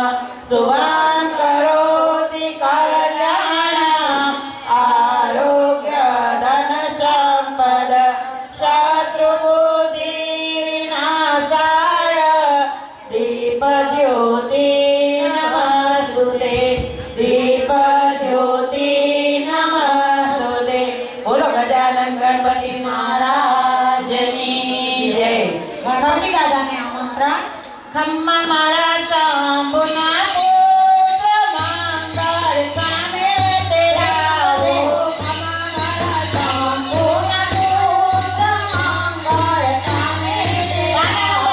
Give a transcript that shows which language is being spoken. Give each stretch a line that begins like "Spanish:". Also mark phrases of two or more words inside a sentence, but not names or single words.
Sanskrit: शुभं करोति कल्याणम् आरोग्य धन संपद शत्रुबुद्धिविनाशाय दीपज्योति नमस्तुते। दीपज्योति नमस्तुते।
Hindi: बोलो गजानन गणपति महाराज की जय।
Gujarati: ગણપતિ દાદાને આમંત્રણ। ખમ્મા મારા શંભુના પુત્ર મંગલ કામે તેરા હો। ખમ્મા મારા શંભુના પુત્ર મંગલ કામે તેરા હો।